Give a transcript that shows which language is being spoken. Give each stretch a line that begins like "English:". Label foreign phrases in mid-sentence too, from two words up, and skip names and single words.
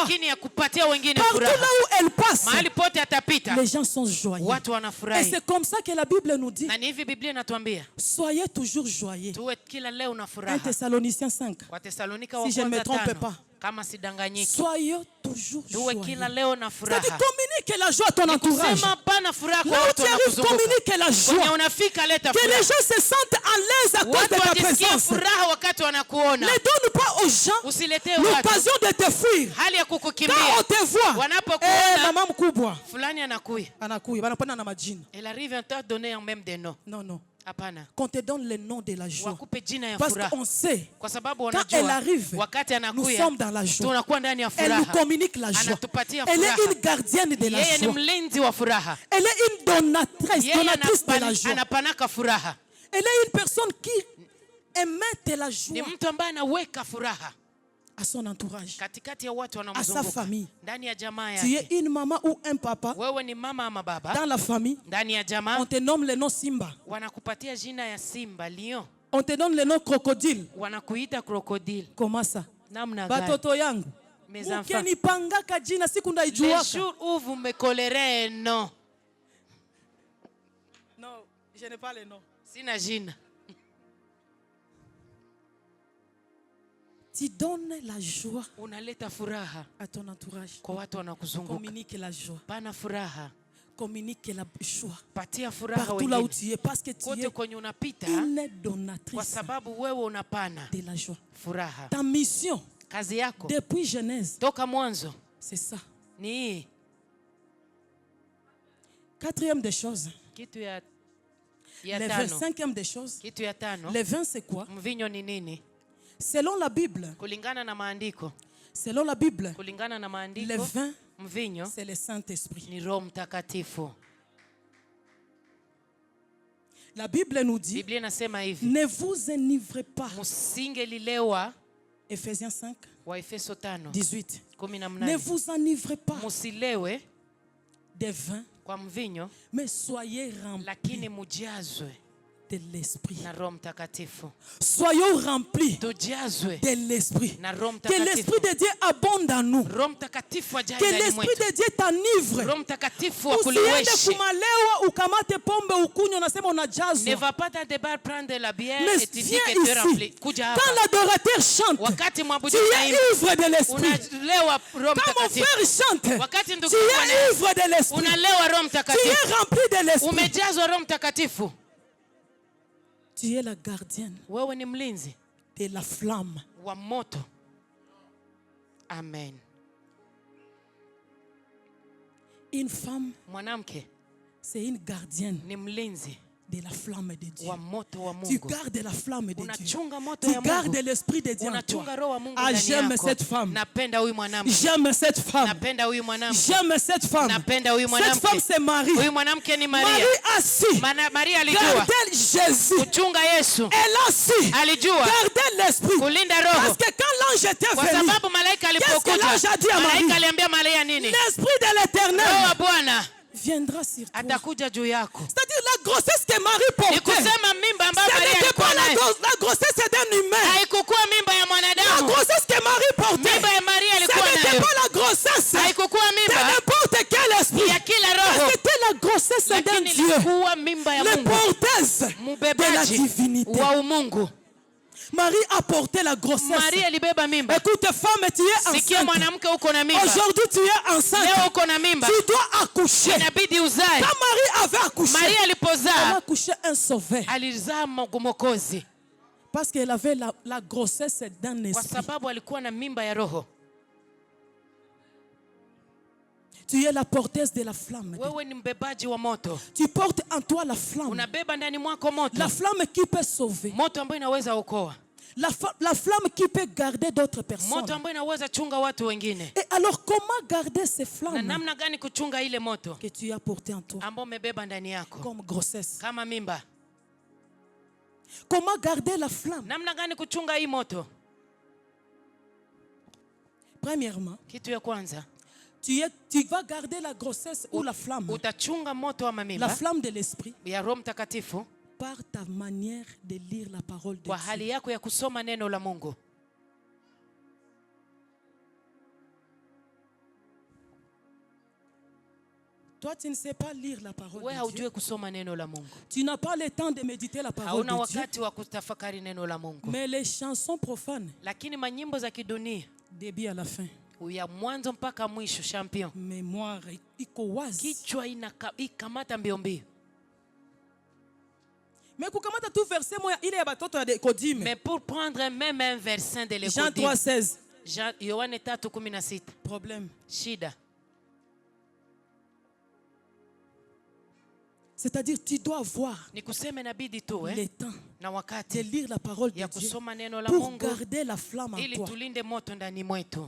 French: Partout là où elle passe, les gens sont joyeux. Et c'est comme ça que la Bible nous dit, soyez toujours joyeux. 1 Thessaloniciens 5, si je ne me trompe pas. Soyez toujours
Swahili: Tuwe kila leo na furaha.
French: C'est-à-dire communique la joie à ton entourage.
Swahili: Kusema pana furaha kwa
French: Là où
Swahili: watu
French: tu arrives,
Swahili: wanakuzunguka.
French: communique la joie.
Swahili: Kwenye unafika leta
French: Que les
Swahili: furaha.
French: gens se sentent à l'aise à cause
Swahili: Watu
French: de ta
Swahili: wajisikie
French: présence.
Swahili: furaha wakati wanakuona.
French: Ne donne pas aux gens
Swahili: Usiletee watu
French: l'occasion de te fuir.
Swahili: hali ya
French: Quand on
Swahili: kukukimbia.
French: te voit,
Swahili: Wanapokuona mama mkubwa fulani anakuya. anakuya, banapana na majina.
French: Elle arrive à te donner en même des noms. Non, non.
Swahili: Hapana.
French: Qu'on te donne le nom de la joie.
Swahili: Wakupe jina ya
French: Parce
Swahili: furaha.
French: qu'on sait,
Swahili: Kwa sababu
French: quand elle
Swahili: wanajua
French: arrive,
Swahili: wakati
French: nous
Swahili: anakuya
French: sommes dans la joie.
Swahili: tunakuwa ndani ya
French: Elle nous
Swahili: furaha.
French: communique la joie.
Swahili: Anatupatia
French: Elle
Swahili: furaha.
French: est une gardienne de la
Swahili: Yeye ni
French: joie.
Swahili: mlinzi wa furaha.
French: Elle est une donatrice
Swahili: Yeye
French: de la joie.
Swahili: anapanaka furaha.
French: Elle est une personne qui émet la
Swahili: Ni
French: joie
Swahili: mtu ambaye anaweka furaha
French: à son entourage,
Swahili: katikati ya watu
French: à sa
Swahili: wanaomzunguka,
French: famille.
Swahili: ndani ya jamaa
French: Tu es
Swahili: yake.
French: une maman ou un papa
Swahili: Wewe ni mama ama baba
French: dans la famille.
Swahili: ndani ya
French: On
Swahili: jamaa,
French: te nomme le nom Simba.
Swahili: wanakupatia jina ya simba lion,
French: On te donne le nom crocodile.
Swahili: wanakuita crocodile.
French: Comment ça?
Swahili: Namna gani? Batoto yangu.
French: Mes enfants,
Swahili: Ukenipangaka jina siku
French: les
Swahili: ndaijuaka.
French: jours où vous me collerez non, Non, je n'ai pas le nom.
Swahili: sina jina.
French: Tu donnes la joie
Swahili: Unaleta furaha
French: à ton entourage.
Swahili: kwa watu wanakuzunguka.
French: Communique la joie.
Swahili: Pana furaha,
French: Communique la joie.
Swahili: patia furaha
French: Partout là où
Swahili: wengine,
French: tu es. Parce que tu
Swahili: kote
French: es
Swahili: kwenye unapita,
French: une
Swahili: kwa
French: donatrice
Swahili: sababu wewe unapana
French: de la joie.
Swahili: furaha.
French: Ta mission,
Swahili: Kazi yako
French: depuis Genèse,
Swahili: toka mwanzo
French: c'est ça.
Swahili: ni hii.
French: Quatrième des choses.
Swahili: Kitu ya
French: Le vin,
Swahili: tano,
French: cinquième des choses.
Swahili: kitu ya tano,
French: Le vin, c'est quoi?
Swahili: mvinyo ni nini?
French: Selon la Bible,
Swahili: Kulingana na maandiko,
French: selon la Bible,
Swahili: kulingana na
French: le
Swahili: maandiko,
French: vin,
Swahili: mvinyo
French: c'est le Saint-Esprit.
Swahili: ni Roho Mtakatifu.
French: La Bible nous dit,
Swahili: Biblia inasema hivi,
French: ne vous enivrez pas.
Swahili: musingelilewa,
French: Ephésiens 5,
Swahili: Waefeso 5
French: 18.
Swahili: 18.
French: Ne vous enivrez pas
Swahili: Musilewe
French: des vins,
Swahili: kwa mvinyo,
French: mais soyez remplis
Swahili: lakini mujazwe
French: de l'Esprit.
Swahili: na Roho Mtakatifu.
French: Soyons remplis
Swahili: Tujazwe
French: de l'Esprit.
Swahili: na Roho
French: Que
Swahili: Mtakatifu.
French: l'Esprit de Dieu abonde en nous.
Swahili: Roho Mtakatifu ajae
French: Que
Swahili: ndani
French: l'Esprit
Swahili: mwetu.
French: de Dieu t'enivre.
Swahili: Roho Mtakatifu Usiende akuliweshe. kumalewa ukamate pombe ukunywe unasema
French: Ne
Swahili: unajazwa.
French: va pas dans des bars prendre de la bière Mais et tu dis viens que tu es rempli. ici.
Swahili: Kuja
French: Quand
Swahili: hapa.
French: l'adorateur chante,
Swahili: Wakati
French: tu
Swahili: mwabudu
French: es
Swahili: naimba,
French: ivre de l'Esprit.
Swahili: unalewa Roho
French: Quand mon
Swahili: Mtakatifu.
French: frère chante,
Swahili: Wakati ndugu
French: tu
Swahili: yangu
French: es
Swahili: anaimba,
French: ivre de l'Esprit.
Swahili: unalewa Roho
French: Tu
Swahili: Mtakatifu.
French: es rempli de l'Esprit.
Swahili: Umejazwa Roho Mtakatifu.
French: Tu es la gardienne
Swahili: Wewe ni mlinzi
French: de la flamme.
Swahili: wa moto. Amen.
French: Une femme,
Swahili: Mwanamke
French: c'est une gardienne
Swahili: ni mlinzi
French: de la flamme de Dieu.
Swahili: wa moto wa
French: Tu
Swahili: Mungu.
French: gardes la flamme de Dieu.
Swahili: Unachunga moto
French: Tu
Swahili: ya
French: gardes
Swahili: Mungu.
French: l'Esprit de Dieu en toi.
Swahili: Unachunga roho wa Mungu Ah, ndani
French: j'aime
Swahili: yako.
French: cette femme.
Swahili: Napenda huyu mwanamke.
French: J'aime cette femme.
Swahili: Napenda huyu mwanamke.
French: J'aime cette femme.
Swahili: Napenda huyu
French: Cette
Swahili: mwanamke.
French: femme, c'est Marie.
Swahili: Huyu mwanamke ni Maria.
French: Marie assis.
Swahili: Maria alijua
French: Gardez Jésus.
Swahili: kuchunga Yesu.
French: Elle assis.
Swahili: Alijua
French: Gardez l'Esprit.
Swahili: kulinda
French: Parce
Swahili: roho.
French: que quand l'ange était
Swahili: Kwa
French: venu,
Swahili: sababu malaika
French: qu'est-ce que
Swahili: alipokuja,
French: l'ange a dit à Marie?
Swahili: malaika aliambia Maria nini?
French: L'Esprit de
Swahili: Roho wa
French: l'Éternel
Swahili: Bwana
French: viendra sur toi.
Swahili: atakuja juu yako.
French: C'est-à-dire la grossesse que Marie
Swahili: Ni
French: portait,
Swahili: kusema mimba ambayo
French: ce
Swahili: Maria
French: n'était
Swahili: alikuwa
French: pas
Swahili: nayo
French: la grossesse d'un humain.
Swahili: haikukuwa mimba ya
French: La
Swahili: mwanadamu.
French: grossesse que Marie portait,
Swahili: Mimba ya Maria
French: ce
Swahili: alikuwa
French: n'était
Swahili: nayo
French: pas la grossesse
Swahili: haikukuwa
French: de
Swahili: mimba
French: n'importe quel esprit.
Swahili: ya kila roho,
French: C'était la grossesse d'un
Swahili: lakini
French: Dieu,
Swahili: ilikuwa mimba ya
French: le
Swahili: Mungu,
French: porteuse de la
Swahili: mubebaji
French: divinité.
Swahili: wa umungu.
French: Marie a porté la grossesse.
Swahili: Maria alibeba mimba.
French: Écoute, femme, tu es
Swahili: Sikia
French: enceinte.
Swahili: mwanamke, uko na mimba
French: Aujourd'hui, tu es enceinte.
Swahili: leo, uko na mimba,
French: Tu dois accoucher.
Swahili: inabidi uzae.
French: Quand Marie avait accouché,
Swahili: Maria
French: elle a
Swahili: alipozaa
French: accouché un sauveur.
Swahili: alizaa Mwokozi
French: Parce qu'elle avait la grossesse d'un
Swahili: kwa
French: esprit.
Swahili: sababu alikuwa na mimba ya roho.
French: Tu es la porteuse de la flamme.
Swahili: Wewe ni mbebaji wa moto,
French: Tu portes en toi la flamme.
Swahili: unabeba ndani mwako moto,
French: La flamme qui peut sauver.
Swahili: moto ambayo inaweza okoa,
French: La flamme qui peut garder d'autres personnes.
Swahili: moto ambayo inaweza chunga watu wengine.
French: Et alors, comment garder ces
Swahili: Na
French: flammes
Swahili: namna gani kuchunga ile moto
French: que tu as portées en toi
Swahili: ambao umebeba ndani yako
French: comme grossesse?
Swahili: kama mimba?
French: Comment garder la flamme?
Swahili: Namna gani kuchunga hii moto?
French: Premièrement,
Swahili: Kitu ya kwanza,
French: tu vas garder la grossesse ou la flamme.
Swahili: utachunga moto wa
French: La
Swahili: mimba
French: flamme de l'esprit
Swahili: ya Roho Mtakatifu
French: par ta manière de lire la parole de
Swahili: kwa
French: Dieu.
Swahili: hali yako ya kusoma neno la Mungu.
French: Toi, tu ne sais pas lire la parole
Swahili: Wewe
French: de Dieu.
Swahili: haujui kusoma neno la Mungu,
French: Tu n'as pas le temps de méditer la parole
Swahili: hauna
French: de Dieu.
Swahili: wakati wa kutafakari neno la Mungu.
French: Mais les chansons profanes,
Swahili: Lakini manyimbo za kidunia
French: début à la fin,
Swahili: Uya mwanzo mpaka mwisho champion. Mémoire iko wazi. Kichwa ikamata mbio mbio. Mais kukamata
French: tout verset
Swahili: moya ile ya batoto ya Nikodime.
French: Mais pour prendre même un verset de l'Écodim. Jean 3:16.
Swahili: Yohane 3:16.
French: Problème.
Swahili: Shida.
French: C'est-à-dire tu dois avoir le temps de lire la parole de Dieu pour garder la flamme en toi.